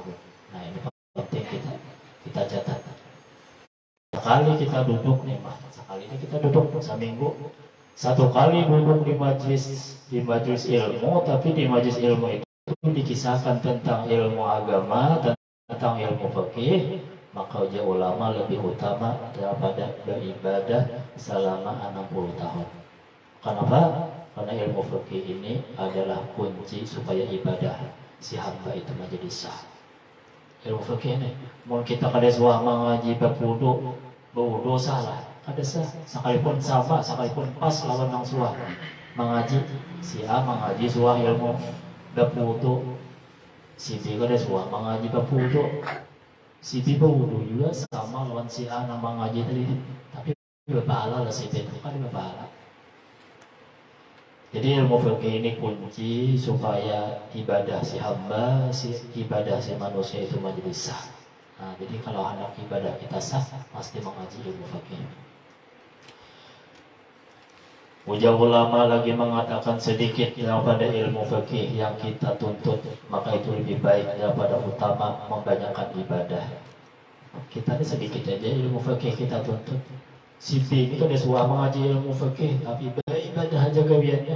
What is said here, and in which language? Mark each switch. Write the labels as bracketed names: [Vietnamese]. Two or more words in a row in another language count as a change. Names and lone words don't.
[Indonesian] Nah, ini penting kita catat. Sekali kita duduk nih, sekali ini kita duduk seminggu, satu kali duduk di majelis ilmu, tapi di majelis ilmu itu dikisahkan tentang ilmu agama, tentang ilmu fikih, maka [Banjar] ujar ulama [Indonesian] lebih utama daripada beribadah selama 60 tahun. Kenapa? Karena ilmu fikih ini adalah kunci supaya ibadah si hamba itu menjadi sah. Ilmu fikih ini, mau kita [Banjar] kada suah mengaji [Indonesian] berwudu salah, kada sah. Sekalipun sama, sekalipun [Banjar] pas lawan nang suah mengaji, [Indonesian] si A mengaji suah ilmu berwudu, si B [Banjar] kada suah mengaji [Indonesian] berwudu, si B berwudu juga [Banjar] sama lawan si A nang mengaji [Indonesian] tadi, tapi berpahala lah si B itu [Banjar] kada berpahala. [Indonesian] Jadi ilmu fikih ini kunci supaya ibadah si hamba, ibadah si manusia itu menjadi sah. Nah, jadi kalau anak ibadah kita sah, pasti mengaji ilmu fikih. [Banjar] Ujar ulama [Indonesian] lagi mengatakan, sedikit daripada ilmu fikih yang kita tuntut, maka itu lebih baik daripada utama membanyakkan ibadah. Kita ini sedikit aja ilmu fikih kita tuntut. Si B itu ada suah mengaji ilmu fikih, tapi ibadah aja gawiannya.